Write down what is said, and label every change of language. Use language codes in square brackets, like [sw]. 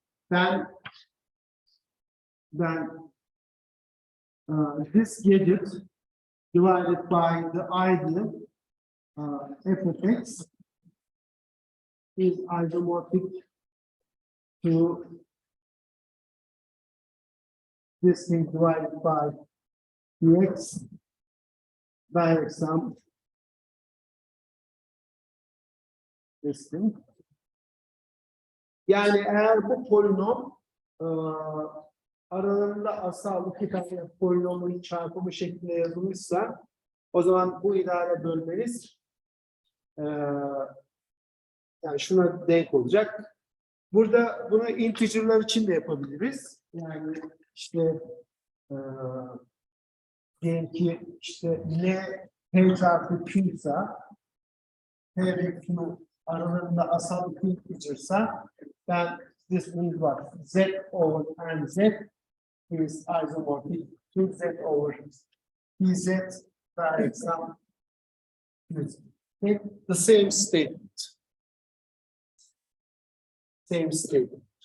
[en] Then this gadget divided by the ideal f of x is isomorphic to this thing divided by x direct sum this thing. [tr] Yani eğer bu polinom aralarında asal iki tane polinomun çarpımı şeklinde yazılmışsa o zaman bu idare bölmeniz yani şuna denk olacak. Burada bunu integer'lar için de yapabiliriz. Yani işte diyelim ki işte n p çarpı q ise p ve q aralarında asal iki integer'sa [en] then this means what? Z over n z is isomorphic to z over pz direct sum. The same statement. Same statement.